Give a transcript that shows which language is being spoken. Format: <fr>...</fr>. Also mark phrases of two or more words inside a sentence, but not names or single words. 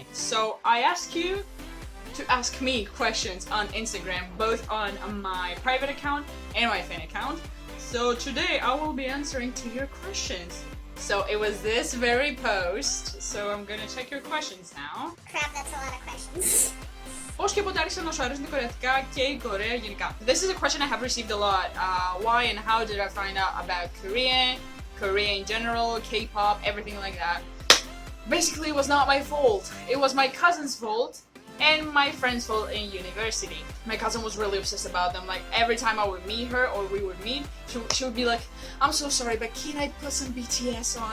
<en>So I ask you to ask me questions on Instagram, both on my private account and my fan account. So today I will be answering to your questions. So it was this very post, so I'm gonna check your questions now. Crap, that's a lot of questions.</en> <el>Πώς και πότε άρχισαν να σου αρέσουν τα κορεατικά και η Κορέα γενικά?</el> <en>This is a question I have received a lot. Why and how did I find out about Korea in general, K-pop, everything like that. Basically, it was not my fault. It was my cousin's fault and my friend's fault in university. My cousin was really obsessed about them. Like, every time I would meet her or we would meet, she would be like, I'm so sorry, but can I put some BTS on?</en>